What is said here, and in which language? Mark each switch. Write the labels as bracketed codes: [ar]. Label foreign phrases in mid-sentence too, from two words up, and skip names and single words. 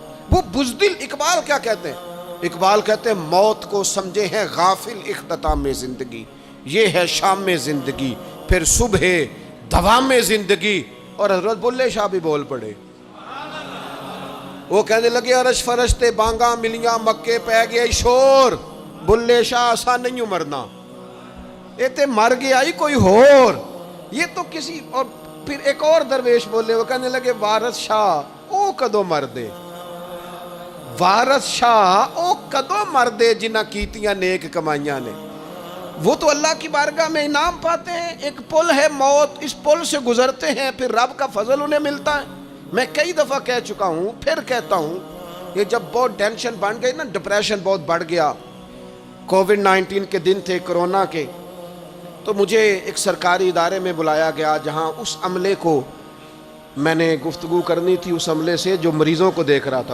[ur] وہ بزدل، اقبال کیا کہتے ہیں؟ اقبال کہتے ہیں موت کو سمجھے ہیں غافل اختتام زندگی، یہ ہے شام زندگی، پھر صبح دوام زندگی۔ اور حضرت بلے شاہ بھی بول پڑے، وہ کہنے لگے [pa] عرش فرشتے بانگاں ملیاں مکے پہ گیا شور، بلے شاہ آسان نہیں مرنا، یہ تے مر گیا ہی کوئی ہور، [ur] یہ تو کسی اور۔ پھر ایک اور درویش بولے، وہ کہنے لگے [pa] وارث شاہ او کدو مردے، وارث شاہ او کدو مردے جنہ کیتیاں نیک کمائیاں نے۔ [ur] وہ تو اللہ کی بارگاہ میں انعام پاتے ہیں. ایک پل ہے موت، اس پل سے گزرتے ہیں، پھر رب کا فضل انہیں ملتا ہے. میں کئی دفعہ کہہ چکا ہوں، پھر کہتا ہوں، یہ جب بہت ٹینشن بن گئی نا، ڈپریشن بہت بڑھ گیا، کووڈ-19 کے دن تھے، کرونا کے، تو مجھے ایک سرکاری ادارے میں بلایا گیا جہاں اس عملے کو میں نے گفتگو کرنی تھی، اس عملے سے جو مریضوں کو دیکھ رہا تھا.